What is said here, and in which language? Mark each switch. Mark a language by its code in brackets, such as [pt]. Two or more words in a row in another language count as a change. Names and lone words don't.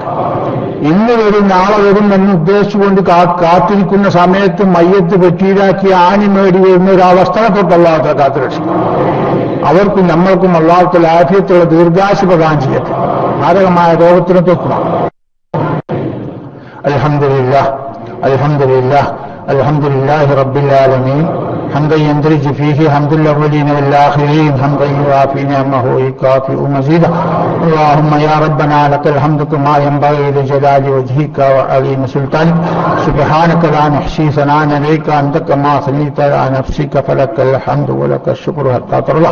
[ml] ഇന്ന് വരും നാളെ വരും എന്ന് ഉദ്ദേശിച്ചുകൊണ്ട് കാത്തിരിക്കുന്ന സമയത്ത് മയ്യത്ത് വെട്ടിയിലാക്കി ആണി മേടി വരുന്ന ഒരവസ്ഥയെ തൊട്ട് അല്ലാഹു കാത്തുരക്ഷിക്കും. അവർക്കും നമ്മൾക്കും അല്ലാഹു ആഫിയത്തുള്ള ദീർഘായുസ്സ് പ്രദാനം ചെയ്യട്ടെ. മാരകമായ രോഗത്തിനെ തൊട്ടും [ar] الحمد لله الحمد لله الحمد لله رب العالمين. حمدا يندرج فيه حمد الأولين والآخرين حمدا يوافي نعمه ويكافئ مزيدا. اللهم يا ربنا لك الحمد كما ينبغي لجلال وجهك وعظيم سلطانك. سبحانك لا نحصي ثناء عليك أنت كما أثنيت على نفسك فلك الحمد ولك الشكر حتى ترضى.